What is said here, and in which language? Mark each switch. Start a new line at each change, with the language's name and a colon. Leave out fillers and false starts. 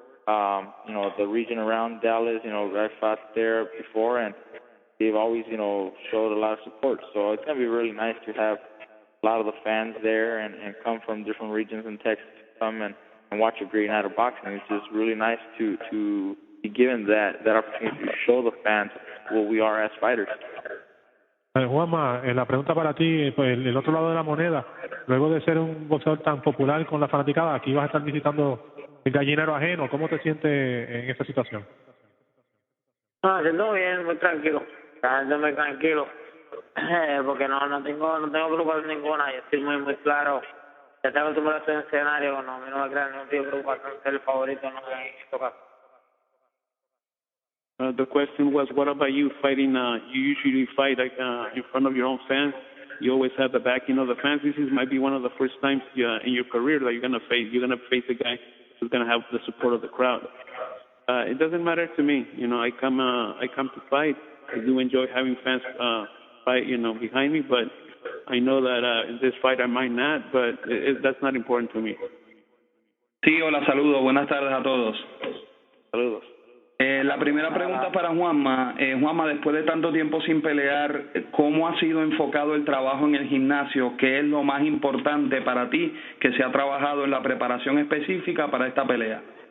English: The region around Dallas, I fought there before, and they've always, showed a lot of support. So it's going to be really nice to have a lot of the fans there and come from different regions in Texas to come and watch a great night of boxing. It's just really nice to be given that opportunity to show the fans what we are as fighters.
Spanish: Juanma, la pregunta para ti, pues el otro lado de la moneda, luego de ser un boxeador tan popular con la fanaticada, aquí vas a estar visitando el gallinero ajeno. ¿Cómo te sientes en esta situación? Siento bien, muy tranquilo, muy tranquilo, porque no tengo preocupación ninguna. Yo estoy muy claro. Ya tengo acostumbrado a este escenario, a mí no me crea ningún tipo de preocupación ser el favorito en estos casos.
English: The question was, what about you fighting? You usually fight in front of your own fans. You always have the backing of the fans. This might be one of the first times in your career that you're gonna face a guy who's gonna have the support of the crowd. It doesn't matter to me. I come to fight. I do enjoy having fans fight, behind me. But I know that in this fight I might not, but that's not important to me.
Spanish: Sí, hola, saludos. Buenas tardes a todos. Saludos. La primera pregunta para Juanma. Juanma, después de tanto tiempo sin pelear, ¿cómo ha sido enfocado el trabajo en el gimnasio? ¿Qué es lo más importante para ti que se ha trabajado en la preparación específica para esta pelea?